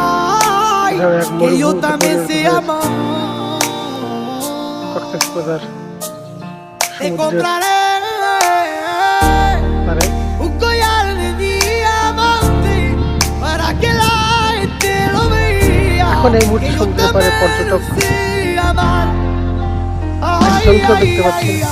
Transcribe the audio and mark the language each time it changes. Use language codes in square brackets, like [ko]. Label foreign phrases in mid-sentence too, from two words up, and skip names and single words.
[es] Que yo también sé amar. Te compraré un collar de diamante para que la gente lo vea. [bn] এখন এই মুহূর্তে সমুদ্রে পারে পর্যটক একজনকে দেখতে পাচ্ছি।